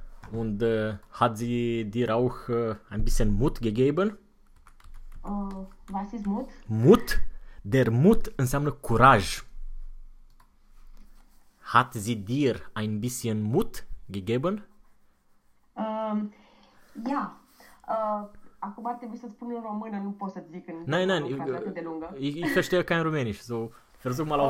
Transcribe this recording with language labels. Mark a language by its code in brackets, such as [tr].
[de] Und hat sie dir auch ein bisschen Mut gegeben? Was ist Mut? Mut? [ro] Der Mut înseamnă Courage. [de] Hat sie dir ein bisschen Mut gegeben? Ja. [ro] Acum ar trebui să spun în română, nu pot să-ți zic în [de] Nein, [ro] germană [de] nein, [ro] o frază atât de lungă. [de] ich verstehe kein Rumänisch, so versuch mal auf